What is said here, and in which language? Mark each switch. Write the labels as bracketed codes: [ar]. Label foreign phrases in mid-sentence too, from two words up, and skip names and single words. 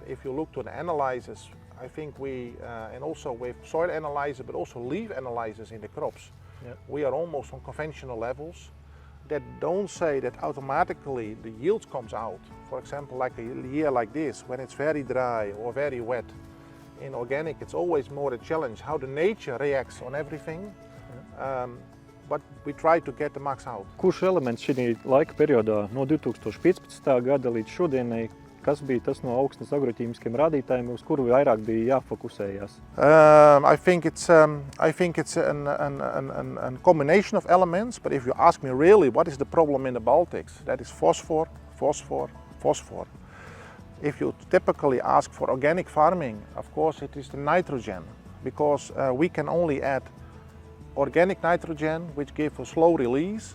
[en] If you look to the analyzers, I think we, and also with soil analyzer, but also leaf analyzers in the crops, we are almost on conventional levels that don't say that automatically the yields comes out. For example, like a year like this, when it's very dry or very wet. In organic, it's always more a challenge how the nature reacts on everything, but we try to get the max out. [lv] Kurš elements šī laika periodā no 2015. Gada līdz šodienai, kas bija tas no augsnes agroķīmiskiem rādītājiem, uz kuru vairāk bija jāfokusējās? [en] I think it's a combination of elements, but if you ask me really what is the problem in the Baltics, that is phosphor, phosphor, phosphor. If you typically ask for organic farming, of course it is the nitrogen, because we can only add organic nitrogen, which gives a slow release.